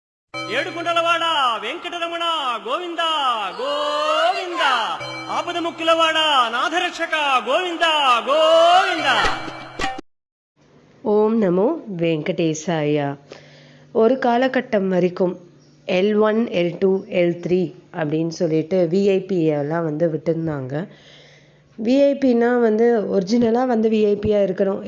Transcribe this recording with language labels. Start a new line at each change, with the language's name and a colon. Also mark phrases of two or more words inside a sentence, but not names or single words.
Telugu: ఏడుకుంటలవాడ వెంకటరమణ గోవింద గోవింద ఆపద ముక్కులవాడ నాథరక్షక గోవింద గోవింద.
Sanskrit: ஓம் நமோ வெங்கடேசாய.
Tamil: ஒரு காலகட்டம் வரைக்கும் L1 L2 L3 அப்படின்னு சொல்லிட்டு விஐபி எல்லாம் விட்டுருந்தாங்க. விஐபின்னா ஒரிஜினலாக விஐபியாக இருக்கணும்.